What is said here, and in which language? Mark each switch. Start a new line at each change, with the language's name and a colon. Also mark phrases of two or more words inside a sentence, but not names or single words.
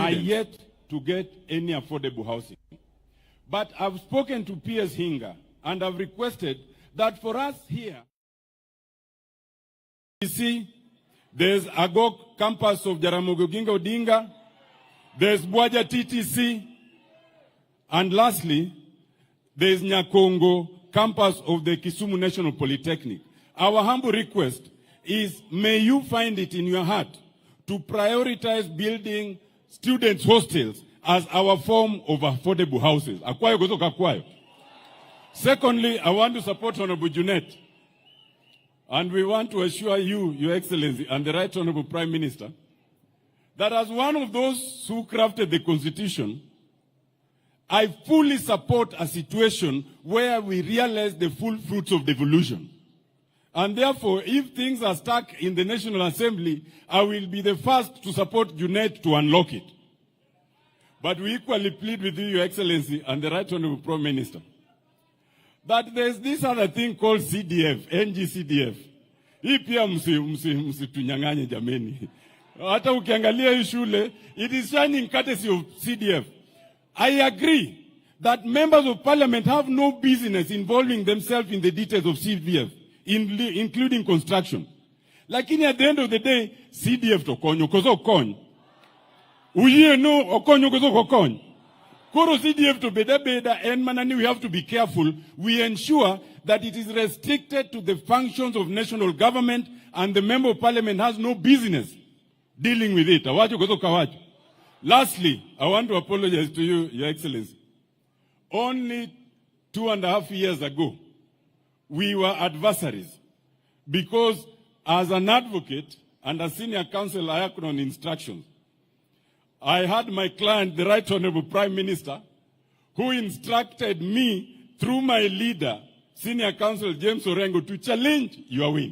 English: We are yet to get any affordable housing. But I've spoken to PS Hinga, and I've requested that for us here, you see, there's Agok campus of Jaramogi Oginga Odinga, there's Bwaja TTC, and lastly, there's Nyakongo campus of the Kisumu National Polytechnic. Our humble request is, may you find it in your heart to prioritize building students' hostels as our form of affordable houses.
Luo (Kenya and Tanzania): Akwayo gozoka akwayo.
English: Secondly, I want to support Honorable Junet. And we want to assure you, Your Excellency, and the Right Honorable Prime Minister, that as one of those who crafted the Constitution, I fully support a situation where we realize the full fruits of devolution. And therefore, if things are stuck in the National Assembly, I will be the first to support Junet to unlock it. But we equally plead with you, Your Excellency, and the Right Honorable Prime Minister, that there's this other thing called CDF, NGCDF.
Swahili: Hii pia msitunyang'anye jameni. Hata ukiangalia hii shule,
English: it is shining courtesy of CDF. I agree that members of parliament have no business involving themselves in the details of CDF, including construction. Lakini at the end of the day,
Luo (Kenya and Tanzania): CDF tokonyo kozo konyo. Uye no okonyo kozo kokonyo. Koro CDF to beda
English: and manani, we have to be careful. We ensure that it is restricted to the functions of national government, and the member of parliament has no business dealing with it.
Luo (Kenya and Tanzania): Awacho kozo kawacho.
English: Lastly, I want to apologize to you, Your Excellency. Only 2.5 years ago, we were adversaries because as an advocate and a senior counsel, I acted on instructions. I had my client, the Right Honorable Prime Minister, who instructed me through my leader, Senior Counsel James Orengo, to challenge your win.